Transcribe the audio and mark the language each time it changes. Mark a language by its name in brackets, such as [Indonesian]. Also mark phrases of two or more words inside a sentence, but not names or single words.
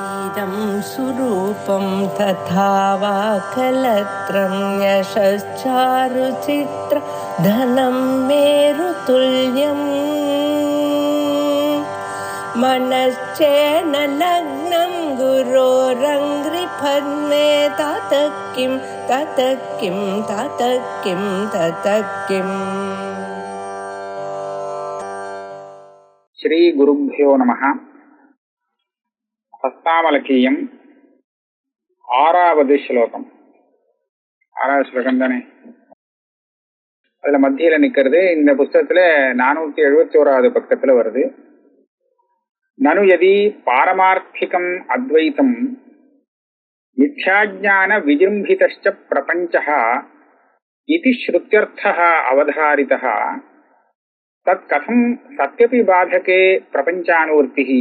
[Sanskrit] इदं सुरूपं तथा वा कलत्रं यशश्चारुचित्र धनं मेरुतुल्यम् मनश्चेन लग्नं गुरोरङ्घ्रिपद्मे ततः किं ततः किं ततः किं ततः किम्. श्री गुरुभ्यो नमः. [Tamil] हस्तामलकीयम ஆறாவது ஸ்லோகம். ஆறாவது ஸ்லோகம் தானே, அதுல மத்தியில நிக்கிறது. இந்த புஸ்தகத்துல 471வது பக்கத்துல வருது. [Sanskrit] ननु यदि पारमार्थिकम् अद्वैतम् मिथ्याज्ञान विजृम्भितश्च प्रपञ्चः इति श्रुत्यर्थः अवधारितः तत् कथं सत्यपि बाधके प्रपञ्चानुवर्तिः.